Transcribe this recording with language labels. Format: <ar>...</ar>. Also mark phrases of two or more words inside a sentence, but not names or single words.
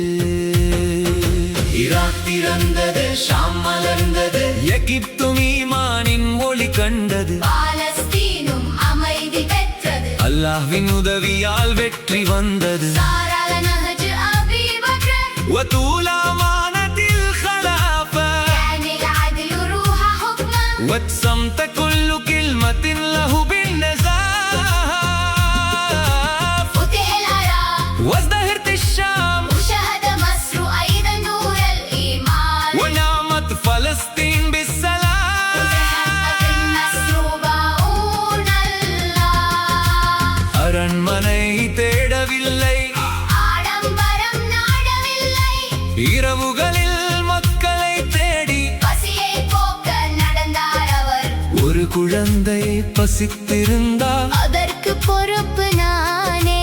<ta>ஈராக் திறந்தது, ஷாம் மலர்ந்தது, எகிப்தும் ஈமானின் ஒளி கண்டது. பாலஸ்தீனும் அமைதி பெற்றது, அல்லாஹ்வின் உதவியால் வெற்றி வந்தது.</ta> <ar>سار على نهج أبي بكر وطول أمانة الخلافة كان العدل روح حكمه، واتسمت كل كلمة له بالنزاهة. فتح العراق وازدهرت الشام وشهد مصر أيضا نور الإيمان، ونعمت فلسطين بالسلام. وتحقق النصر بعون الله،</ar> <ta>அரண்மனை தேடவில்லை, ஆடம்பரம் நாடவில்லை, இரவுகளில் மக்களை தேடி பசியை போக்க நடந்தார் அவர். ஒரு குழந்தை பசித்திருந்தார் அதற்கு பொறுப்பு நானே,</ta>